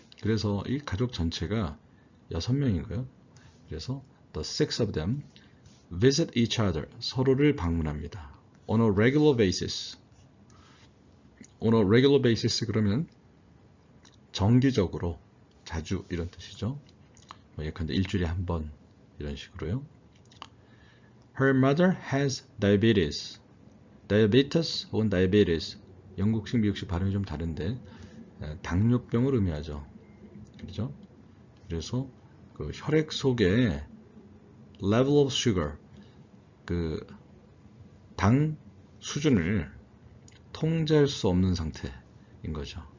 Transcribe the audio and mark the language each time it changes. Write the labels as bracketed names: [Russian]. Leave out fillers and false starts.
[Korean] 그래서 이 가족 전체가 6명인 거예요. 그래서 [English] the six of them visit each other. [Korean] 서로를 방문합니다. [English] On a regular basis. On a regular basis [Korean] 그러면 정기적으로, 자주 이런 뜻이죠. 예컨대 일주일에 한 번 이런 식으로요. [English] Her mother has diabetes. diabetes [Korean] 혹은 [English] diabetes. [Korean] 영국식, 미국식 발음이 좀 다른데 당뇨병을 의미하죠. 그렇죠? 그래서 그 혈액 속에 [English] level of sugar, [Korean] 그 당 수준을 통제할 수 없는 상태인 거죠.